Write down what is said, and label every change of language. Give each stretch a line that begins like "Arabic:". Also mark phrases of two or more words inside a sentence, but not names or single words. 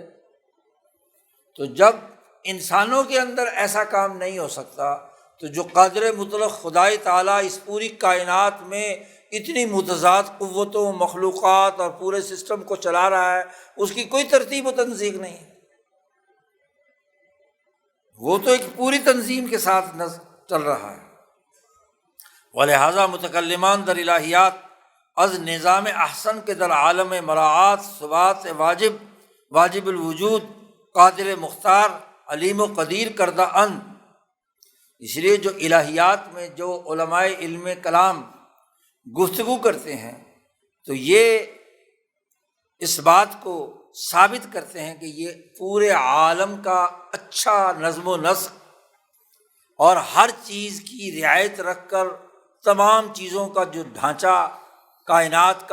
Urdu: تو جب انسانوں کے اندر ایسا کام نہیں ہو سکتا تو جو قادر مطلق خدائے تعالیٰ اس پوری کائنات میں اتنی متضاد قوتوں، مخلوقات اور پورے سسٹم کو چلا رہا ہے، اس کی کوئی ترتیب و تنظیم نہیں ہے۔ وہ تو ایک پوری تنظیم کے ساتھ چل رہا ہے۔
Persian: ولہذا متکلمان در الہیات از نظام احسن کے در عالم مراعات ثبات واجب الوجود قادر مختار علیم و قدیر کردہ ان۔
Urdu: اس لیے جو الہیات میں جو علماء علم کلام گفتگو کرتے ہیں تو یہ اس بات کو ثابت کرتے ہیں کہ یہ پورے عالم کا اچھا نظم و نسق اور ہر چیز کی رعایت رکھ کر تمام چیزوں کا جو ڈھانچہ کائنات